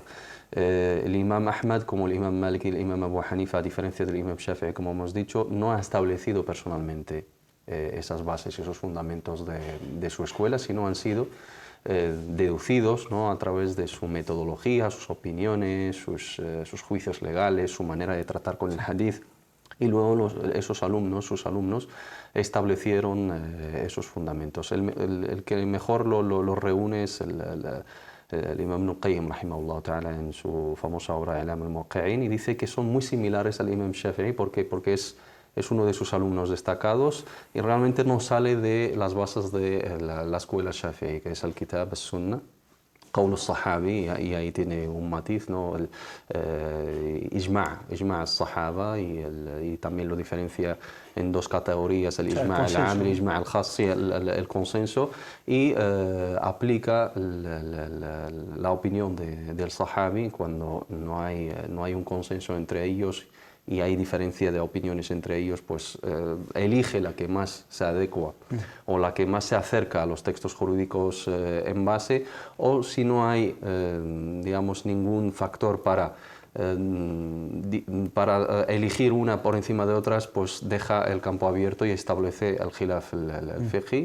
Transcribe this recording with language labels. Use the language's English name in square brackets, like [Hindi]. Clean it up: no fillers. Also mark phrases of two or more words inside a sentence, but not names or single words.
[Spanish] El imam Ahmad, como el imam Malik y el imam Abu Hanifa, a diferencia del imam Shafi'i, como hemos dicho, no ha establecido personalmente esas bases y esos fundamentos de su escuela, sino han sido deducidos, ¿no?, a través de su metodología, sus opiniones, sus juicios legales, su manera de tratar con el hadith, y luego sus alumnos establecieron esos fundamentos. El que mejor lo reúne es el imam Ibn Qayyim, [Arabic] رحمه الله تعالى, [Spanish] en su famosa obra I'lam al-Muwaqqi'in, y dice que son muy similares al imam Shafi'i porque es uno de sus alumnos destacados y realmente no sale de las bases de la escuela Shafi'i, que es el [Arabic] كتاب السنة, قول الصحابي, [Spanish] y ahí tiene un matiz, ¿no?, el Ijma' al-Sahaba, y también lo diferencia en 2 categorías, el [Arabic] إجماع العام, [Spanish] el [Arabic] إجماع الخاص, [Spanish] el consenso, y aplica la opinión del Sahabi cuando no hay un consenso entre ellos y hay diferencia de opiniones entre ellos, pues elige la que más se adecua o la que más se acerca a los textos jurídicos en base, o si no hay, digamos, ningún factor para elegir una por encima de otras, pues deja el campo abierto y establece el [Arabic] الخلاف الفقهي.